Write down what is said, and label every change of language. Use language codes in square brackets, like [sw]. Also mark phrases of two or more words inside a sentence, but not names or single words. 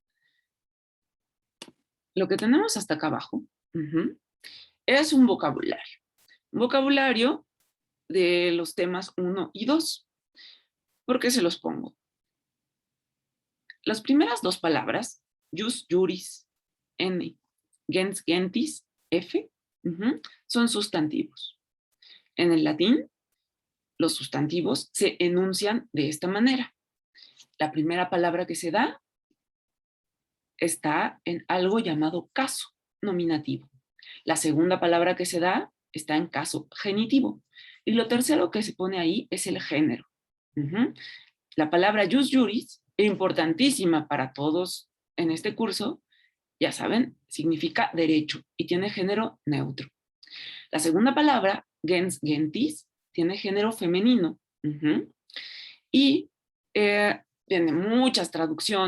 [es] Lo que tenemos hasta acá abajo es un vocabulario. Un vocabulario de los temas 1 y 2. ¿Por qué se los pongo? Las primeras dos palabras, [la] jus, juris, N, gens, gentis, [es] F, son sustantivos. En el latín, los sustantivos se enuncian de esta manera. La primera palabra que se da está en algo llamado caso nominativo. La segunda palabra que se da está en caso genitivo. Y lo tercero que se pone ahí es el género. La palabra [la] jus juris, [es] importantísima para todos en este curso, ya saben, significa derecho y tiene género neutro. La segunda palabra, [la] gens, gentis, [es] tiene género femenino. Y tiene muchas traducciones.